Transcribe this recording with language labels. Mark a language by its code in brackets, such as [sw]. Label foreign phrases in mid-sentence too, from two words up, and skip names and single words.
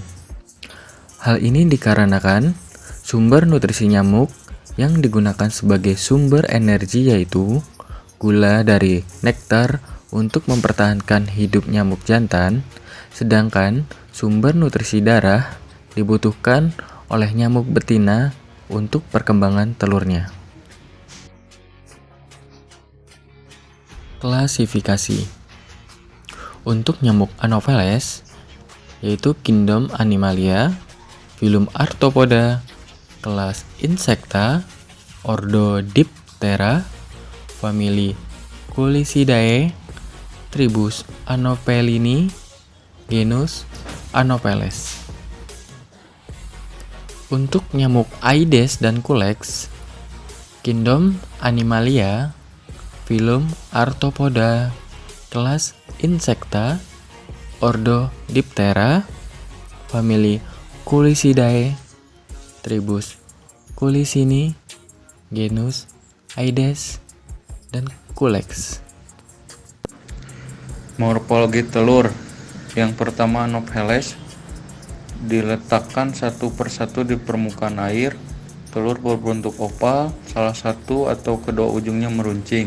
[id] Hal ini dikarenakan sumber nutrisi nyamuk yang digunakan sebagai sumber energi yaitu gula dari nektar untuk mempertahankan hidup nyamuk jantan, sedangkan sumber nutrisi darah dibutuhkan oleh nyamuk betina untuk perkembangan telurnya. Klasifikasi untuk nyamuk Anopheles yaitu kingdom Animalia, filum Arthropoda, kelas Insecta, ordo Diptera, famili Culicidae, tribus Anophelini, genus Anopheles. Untuk nyamuk Aedes dan Culex, kingdom Animalia, filum Arthropoda, kelas Insecta, ordo Diptera, famili Culicidae, tribus Culicini, genus Aedes, dan Culex. Morfologi telur. Yang pertama, Anopheles diletakkan satu persatu di permukaan air. Telur berbentuk oval, salah satu atau kedua ujungnya meruncing.